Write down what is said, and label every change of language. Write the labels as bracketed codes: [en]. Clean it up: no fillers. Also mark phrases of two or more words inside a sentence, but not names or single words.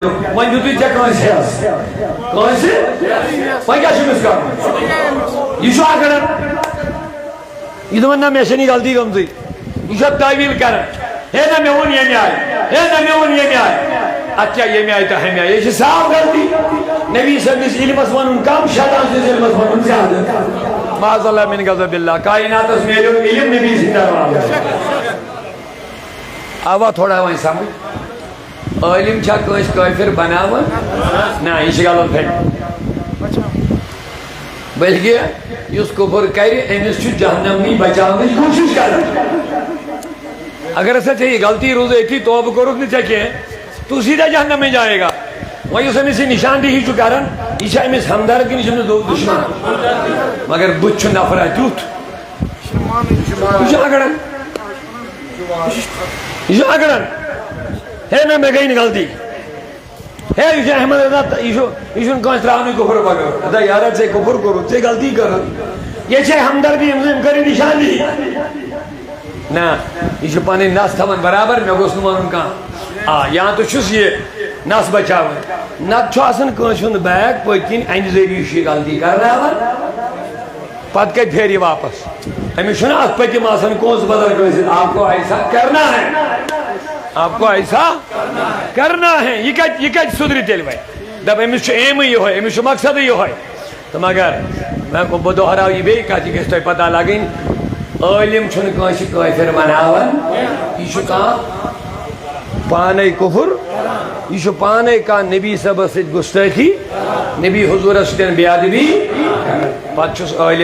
[ks] وۄنۍ دیُتُے ژےٚ کٲنٛسہِ حظ کٲنٛسہِ وۄنۍ کیٛاہ چھُ أمِس کَرُن یہِ چھُ اَکڑن یہِ دَپان نہ مےٚ چھَنہٕ یہِ غلطی گٔمژٕے یہِ چھُ تعویٖل کران ہے نہ مےٚ ووٚن ییٚمہِ آیہِ ہے نہ مےٚ ووٚن ییٚمہِ آیہِ اَتھ کیٛاہ ییٚمہِ آیہِ تہٕ ہَمہِ آیہِ یہِ چھِ صاف غلطی نبی سٕنٛدِس علمس وَنُن کم شیطان سٕنٛدِس علمس وَنُن زیادٕ [ar] معاذ اللہ من غضب اللہ [ks] کائناتس میلیو علم نبی سٕنٛدِ دروازٕ آوا تھوڑا وۄنۍ سمجھ عٲلِم چھا کٲنٛسہِ کٲفِر بناوان نہ یہِ چھِ غلط فہمی بلکہِ یُس کُفر کرِ أمِس چھُ جہنم نِش بچاونٕچ کوٗشِش کران اگر ہسا ژےٚ یہِ غلطی روٗز أتھی توبہٕ کوٚرُکھ نہٕ ژےٚ کینٛہہ [ur] تو سیٖدھا جہنم میں جائے گا [ks] وۄنۍ یُس أمِس یہِ نِشاندہی چھُ کران یہِ چھا أمِس ہمدرد کِنہٕ یہِ چھُ أمِس دُشمن مگر بُتھِ چھُ نفرا تیُتھ یہِ چھُ اکڑن یہِ چھُ اکڑن ہے نہ مےٚ گٔے نہٕ غلطی ہے یہِ چھُ احمد رضا یہِ چھُنہٕ کٲنٛسہِ ترٛاونٕے کُفر بغٲر ادا یارا ژےٚ کُفر کوٚرُتھ ژےٚ غلطی کٔرٕتھ یہِ چھے ہمدردی أمۍ کٔرٕنۍ نِشاندہی نہ یہِ چھُ پنٕنۍ نس تھاوان برابر مےٚ گوٚژھ نہٕ وَنُن کانٛہہ آ یا تہٕ چھُس یہِ نس بچاوان نتہٕ چھُ آسان کٲنٛسہِ ہُنٛد بیگ پٔتۍ کِنۍ اَمہِ ذٔریعہٕ چھُ یہِ غلطی کرناوان پتہٕ کتہِ پھیرِ یہِ واپس أمِس چھُنہ اَتھ پٔتِم آسان کونٛسہٕ بدل کٲنٛسہِ [ur] آپ کو ایسا کرنا ہے آپ کو ایسا کرنا ہے [ks] یہِ کتہِ سُدرِ تیٚلہِ وۄنۍ دپ أمِس چھُ ایمٕے یِہوے أمِس چھُ مقصدٕے یِہوے تہٕ مگر بہٕ دۄہراو یہِ بیٚیہِ کتھ یہِ گژھِ تۄہہِ پتہ لگٕنۍ عٲلِم چھُنہٕ کٲنٛسہِ کٲفِر بناوان یہِ چھُ کانٛہہ پانے کُفر یہِ چھُ پانے کانٛہہ نبی صٲبس سۭتۍ گُستٲخی نبی حضوٗرس سۭتۍ بے ادبی پتہٕ چھُس عٲلِم